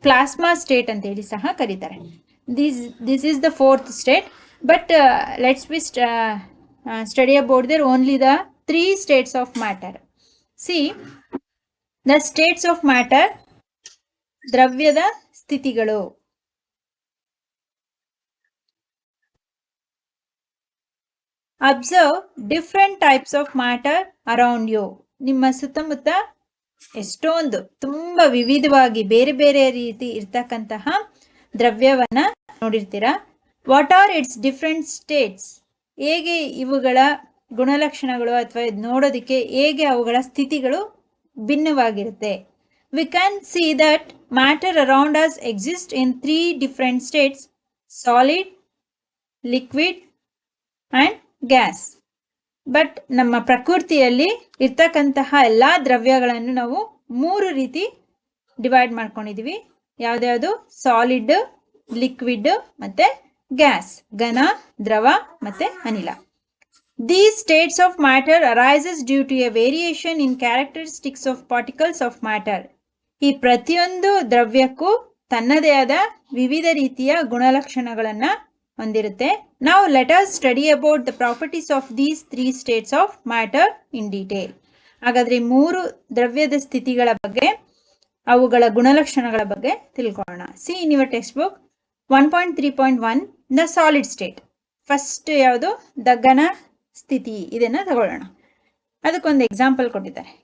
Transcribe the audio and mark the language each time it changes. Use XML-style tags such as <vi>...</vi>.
<kn>Plasma state ಅಂತ ಹೇಳಿ ಸಹ ಕರೀತಾರೆ.</kn> <en>This is the 4th state, but let's be study about their only the 3 states of matter. See, the states of matter,</en> <kn>ದ್ರವ್ಯದ ಸ್ಥಿತಿಗಳು.</kn> <en>Observe different types of matter around you.</en> <kn>ನಿಮ್ಮ ಸುತ್ತಮುತ್ತ ಎಷ್ಟೊಂದು ತುಂಬಾ ವಿವಿಧವಾಗಿ ಬೇರೆ ಬೇರೆ ರೀತಿ ಇರ್ತಕ್ಕಂತಹ ದ್ರವ್ಯವನ್ನ ನೋಡಿರ್ತೀರಾ.</kn> <en>What are it's different states?</en> <kn>ಹೇಗೆ ಇವುಗಳ ಗುಣಲಕ್ಷಣಗಳು ಅಥವಾ ನೋಡೋದಕ್ಕೆ ಹೇಗೆ ಅವುಗಳ ಸ್ಥಿತಿಗಳು ಭಿನ್ನವಾಗಿರುತ್ತೆ.</kn> <en>We can see that matter around us exist in 3 different states: solid, liquid and gas.</en> <kn>But ನಮ್ಮ ಪ್ರಕೃತಿಯಲ್ಲಿ ಇರ್ತಕ್ಕಂತಹ ಎಲ್ಲಾ ದ್ರವ್ಯಗಳನ್ನು ನಾವು 3 ರೀತಿ ಡಿವೈಡ್ ಮಾಡ್ಕೊಂಡಿದೀವಿ. ಯಾವ್ದ್ಯಾವುದು? ಸಾಲಿಡ್, ಲಿಕ್ವಿಡ್ ಮತ್ತೆ ಗ್ಯಾಸ್, ಘನ, ದ್ರವ ಮತ್ತೆ ಅನಿಲ.</kn> <en>These states of matter arises due to a variation in characteristics of particles of matter.</en> <kn>ಈ ಪ್ರತಿಯೊಂದು ದ್ರವ್ಯಕ್ಕೂ ತನ್ನದೇ ಆದ ವಿವಿಧ ರೀತಿಯ ಗುಣಲಕ್ಷಣಗಳನ್ನ ಹೊಂದಿರುತ್ತೆ.</kn> <en>Now let us study about the properties of these 3 states of matter in detail.</en> <kn>ಹಾಗಾದ್ರೆ 3 ದ್ರವ್ಯದ ಸ್ಥಿತಿಗಳ ಬಗ್ಗೆ, ಅವುಗಳ ಗುಣಲಕ್ಷಣಗಳ ಬಗ್ಗೆ ತಿಳ್ಕೊಳ್ಳೋಣ.</kn> <en>See in your textbook 1.3.1 the solid state.</en> <kn>First ಯಾವುದು? ದ ಘನ ಸ್ಥಿತಿ. ಇದನ್ನ ತಗೊಳ್ಳೋಣ. ಅದಕ್ಕೊಂದು ಎಕ್ಸಾಂಪಲ್ ಕೊಟ್ಟಿದ್ದಾರೆ.</kn>